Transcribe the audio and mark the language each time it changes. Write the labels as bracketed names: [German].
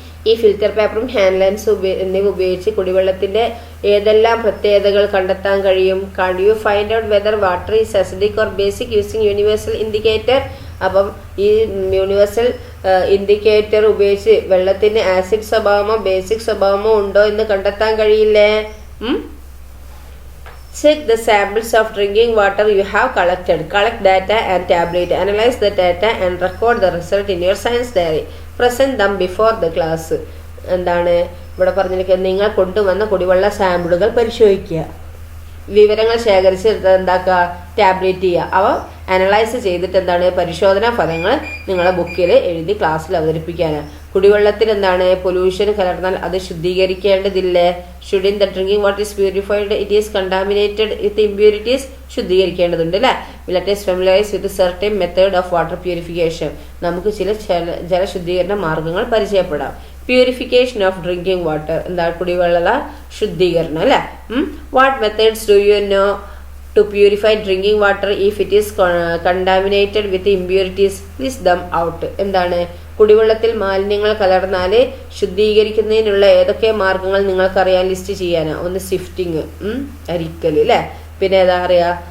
[Malayalam] ഈ ഫിൽറ്റർ പേപ്പറും hand lens എന്നിവ ഉപയോഗിച്ച് കുടിവെള്ളത്തിന്റെ ഏതെല്ലാം പ്രത്യേകതകൾ കണ്ടെത്താൻ കഴിയും? [English] Can you find out whether water is acidic or basic using universal indicator. [Malayalam] അപ്പം ഈ യൂണിവേഴ്സൽ ഇൻഡിക്കേറ്റർ ഉപയോഗിച്ച് വെള്ളത്തിന് ആസിഡ് സ്വഭാവമോ ബേസിക് സ്വഭാവമോ ഉണ്ടോ എന്ന് കണ്ടെത്താൻ കഴിയില്ലേ? [English] Check the samples of drinking water you have collected. Collect data and tabulate. Analyze the data and record the result in your science diary. Present them before the class. [Malayalam] എന്താണ് ഇവിടെ പറഞ്ഞിരിക്കുന്നത്? നിങ്ങൾ കൊണ്ടുവന്ന കുടിവെള്ള സാമ്പിളുകൾ പരിശോധിക്കുക, വിവരങ്ങൾ ശേഖരിച്ച് എന്താക്കുക, ടാബ്ലേറ്റ് ചെയ്യുക. അവ അനലൈസ് ചെയ്തിട്ട് എന്താണ് പരിശോധനാ ഫലങ്ങൾ നിങ്ങളെ ബുക്കിൽ എഴുതി ക്ലാസ്സിൽ അവതരിപ്പിക്കാനാണ്. കുടിവെള്ളത്തിൽ എന്താണ് പൊല്യൂഷൻ കലർന്നാൽ അത് ശുദ്ധീകരിക്കേണ്ടതില്ലേ? [English] should in the drinking water is purified it is contaminated with impurities, [Malayalam] ശുദ്ധീകരിക്കേണ്ടതുണ്ട് അല്ലേ. [English] Let us familiarize with certain method of water purification. [Malayalam] നമുക്ക് ചില ജലശുദ്ധീകരണ മാർഗങ്ങൾ പരിചയപ്പെടാം. [English] purification of drinking water, [Malayalam] എന്താ കുടിവെള്ള ശുദ്ധീകരണം അല്ലെ. [English] What methods do you know to purify drinking water if it is contaminated with impurities? List them out. [Malayalam] എന്താണ് കുടിവെള്ളത്തിൽ മാലിന്യങ്ങൾ കലർന്നാൽ ശുദ്ധീകരിക്കുന്നതിനുള്ള ഏതൊക്കെ മാർഗങ്ങൾ നിങ്ങൾക്കറിയാൻ ലിസ്റ്റ് ചെയ്യാനാ? ഒന്ന് സിഫ്റ്റിങ്, അരിക്കൽ അല്ലെ. പിന്നെ ഏതാ അറിയാ?